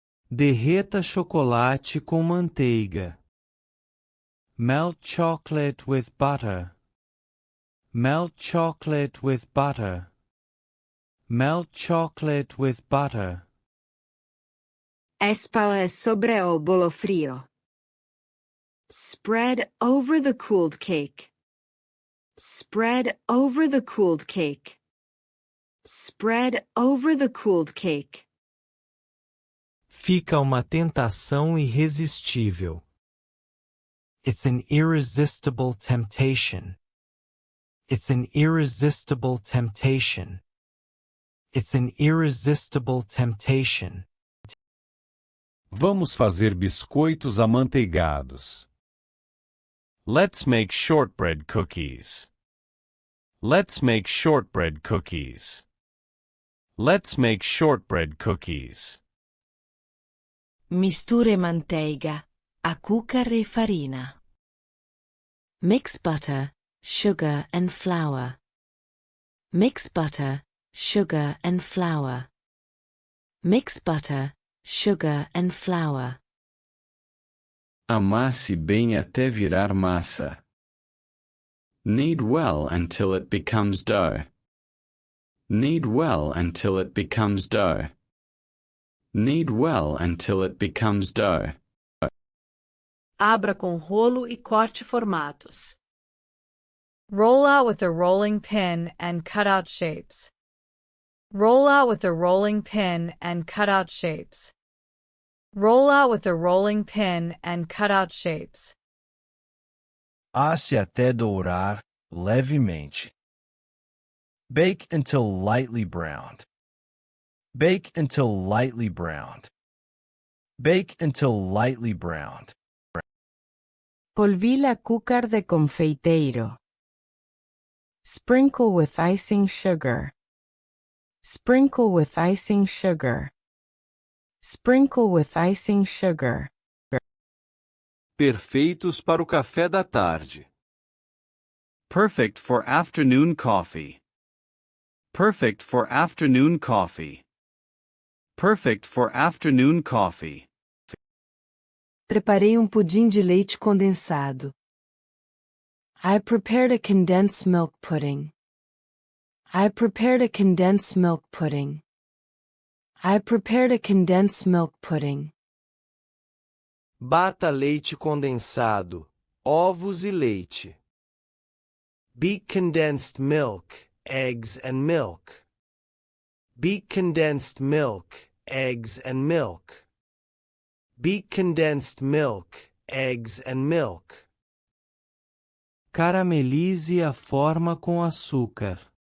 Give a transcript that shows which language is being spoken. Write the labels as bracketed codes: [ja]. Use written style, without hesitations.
[pt] Derreta chocolate com manteiga. [en] Melt chocolate with butter. Melt chocolate with butter. Melt chocolate with butter. [pt] Espalhe sobre o bolo frio. [en] Spread over the cooled cake. Spread over the cooled cake. Spread over the cooled cake. [pt] Fica uma tentação irresistível. [en] It's an irresistible temptation. It's an irresistible temptation. It's an irresistible temptation. [pt] Vamos fazer biscoitos amanteigados. [en] Let's make shortbread cookies. Let's make shortbread cookies. Let's make shortbread cookies. [pt] Misture manteiga, açúcar e farina. [en] Mix butter, sugar and flour. Mix butter, sugar and flour. Mix butter, sugar and flour. [pt] Amasse bem até virar massa. [en] Knead well until it becomes dough. Knead well until it becomes dough. Knead well until it becomes dough. [pt] Abra com rolo e corte formatos. [en] Roll out with a rolling pin and cut out shapes. Roll out with a rolling pin and cut out shapes. Roll out with a rolling pin and cut out shapes. [pt] Asse até dourar levemente. [en] Bake until lightly browned. Bake until lightly browned. Bake until lightly browned. [pt] Polvilha açúcar de confeiteiro. [en] Sprinkle with icing sugar. Sprinkle with icing sugar. Sprinkle with icing sugar. [pt] Perfeitos para o café da tarde. [en] Perfect for afternoon coffee. Perfect for afternoon coffee. Perfect for afternoon coffee. [pt] Preparei pudim de leite condensado. [en] I prepared a condensed milk pudding. I prepared a condensed milk pudding. I prepared a condensed milk pudding. [pt] Bata leite condensado, ovos e leite. [en] Beat condensed milk, eggs and milk. Beat condensed milk, eggs and milk. Beat condensed milk, eggs and milk. [pt] Caramelize a forma com açúcar.